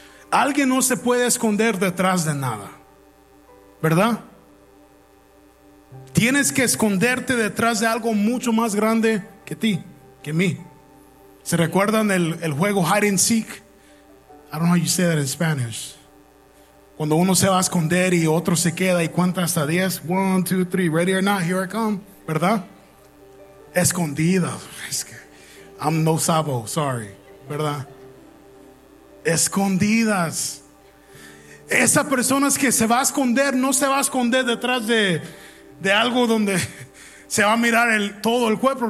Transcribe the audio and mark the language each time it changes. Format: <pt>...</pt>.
<es>Alguien no se puede esconder detrás de nada, ¿verdad? Tienes que esconderte detrás de algo mucho más grande que ti, que mí. ¿Se recuerdan el juego Hide and Seek?</es> <en>I don't know how you say that in Spanish.</en> <es>Cuando uno se va a esconder y otro se queda y cuenta hasta 10.</es> <en>1, 2, 3, ready or not, here I come,</en> <es>¿verdad? Escondida. Es que,</es> <en>I'm no sabo, sorry,</en> <es>¿verdad? Escondidas. Esa persona es que se va a esconder, no se va a esconder detrás de algo donde se va a mirar todo el cuerpo.</es>